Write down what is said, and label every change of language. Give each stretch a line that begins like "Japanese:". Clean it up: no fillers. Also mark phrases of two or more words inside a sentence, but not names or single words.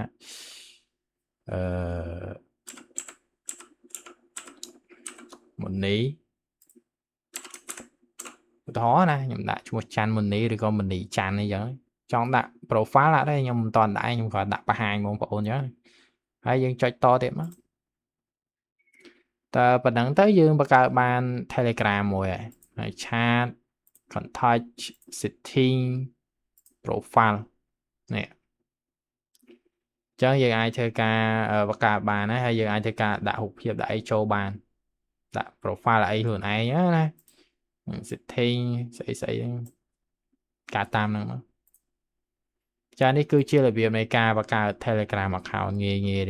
Khmer: មុននេះឧទាហរណ៍ណាខ្ញុំដាក់ឈ្មោះច័ន្ទមុននេះឬក៏មុននេះច័ន្ទអីចឹងចង់ដាក់ profile ដាក់ដែរខ្ញុំមិនតាន់ដាក់ខ្ញុំគ្រាន់ដាក់បង្ហាញបងប្អូនចឹងហើយយើងចុចតទៀតមកតើប៉ុណ្ណឹងទៅយើងបង្កើតបាន Telegram មួយហើយ
English: chat contact setting profile
Khmer: នេះចឹងយើងអាចធ្វើការបង្កើតបានហើយយើងអាចធ្វើការដាក់រូបភាពដាក់អីចូលបានដាក់ profile អីខ្លួនឯងណា setting ស្អីហ្នឹងការតាមហ្នឹងមកចានេះគឺជារបៀបនៃការបង្កើត Telegram account ងាយទេ